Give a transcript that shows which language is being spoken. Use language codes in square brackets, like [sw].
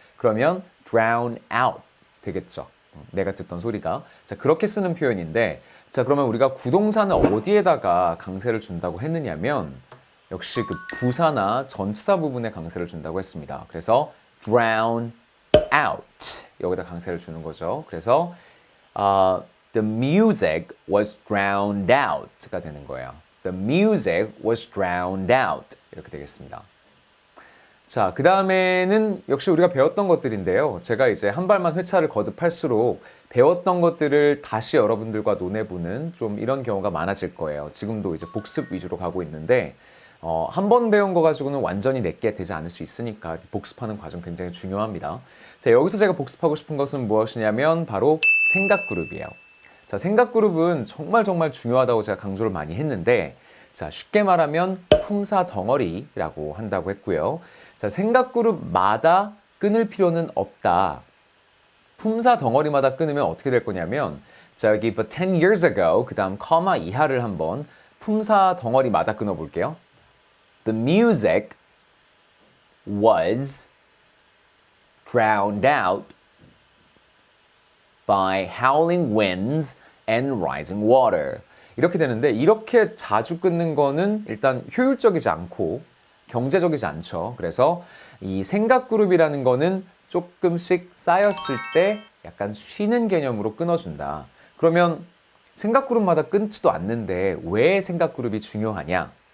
[ko] 그러면 drown out 되겠죠. 내가 듣던 소리가. 자, 그렇게 쓰는 표현인데 자, 그러면 우리가 구동사는 어디에다가 강세를 준다고 했느냐면 역시 그 부사나 전치사 부분에 강세를 준다고 했습니다. 그래서 drown out 여기다 강세를 주는 거죠. 그래서 [en] the music was drowned out [ko] 가 되는 거예요. [en] The music was drowned out 이렇게 되겠습니다. [ko] 자, 그 다음에는 역시 우리가 배웠던 것들인데요. 제가 이제 한 발만 회차를 거듭할수록 배웠던 것들을 다시 여러분들과 논해보는 좀 이런 경우가 많아질 거예요. 지금도 이제 복습 위주로 가고 있는데 한 번 배운 거 가지고는 완전히 내게 되지 않을 수 있으니까 복습하는 과정 굉장히 중요합니다. 자, 여기서 제가 복습하고 싶은 것은 무엇이냐면 바로 생각그룹이에요. 자, 생각그룹은 정말 중요하다고 제가 강조를 많이 했는데 자, 쉽게 말하면 품사 덩어리라고 한다고 했고요. 자, 생각그룹마다 끊을 필요는 없다. 품사 덩어리마다 끊으면 어떻게 될 거냐면 자, 여기 [en] but 10 years ago [ko] 그 다음 커마 이하를 한번 품사 덩어리마다 끊어볼게요. [en] The music was drowned out by howling winds and rising water. [ko] 이렇게 되는데 이렇게 자주 끊는 거는 일단 효율적이지 않고 경제적이지 않죠. 그래서 이 생각그룹이라는 거는 조금씩 쌓였을 때 약간 쉬는 개념으로 끊어준다. 그러면 생각그룹마다 끊지도 않는데 왜 생각그룹이 중요하냐?